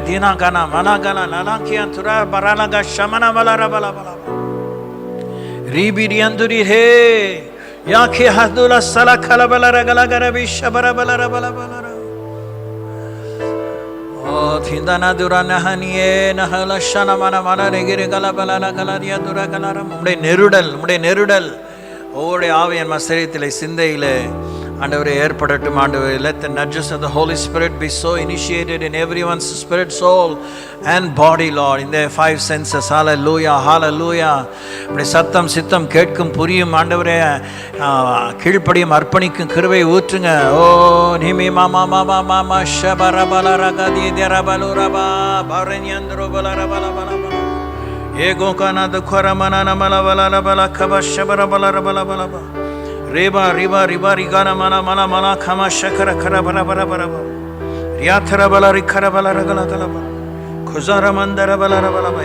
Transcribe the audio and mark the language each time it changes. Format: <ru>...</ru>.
<ta>தீனாகானா மனாகானா நலாங்கியா துரா பரலகா ஷமன பலரபலபல ரீபிரியந்துரி ஹே yaki ஹதுல சலகல பலரகல கரபி ஷபர பலரபலபல. ஓ திந்தனா துரனஹனியே நஹல ஷனமன மனரகிரி கலபலல கலரியா துரகலரம். உம்முடைய நெருடல், உம்முடைய நெருடல் ஒவ்வொரு ஆவியின் சரீரத்திலே சிந்தையிலே ஆண்டவரே ஏற்படட்டும் ஆண்டவரே.</ta> <en>Let the nudges of the Holy Spirit be so initiated in everyone's spirit, soul and body, Lord, in their five senses. Hallelujah hallelujah.</en> <ta>உம்முடைய சத்தம் சித்தம் கேட்கும் புரியும் ஆண்டவரே. கீழ்ப்படியும் அர்ப்பணிக்கும் கிருபை ஊற்றுங்க. ஓ நிமி மாமா மாமா மாமா ஷபரபலரகதி தரபலுரபா பரன்யந்திரபலரபலபலபல ஏகோ கனத கொரமனன மலவலலபல கபஷபரபலரபலபலப ரேபா ரிபா ரிபா ரிகான மன மன மன கம ஷகர கரபரபரபரப ரியாத்தரபல ரிக்கரபலரகலதலப குசரமந்தரபலரபலப.</ta>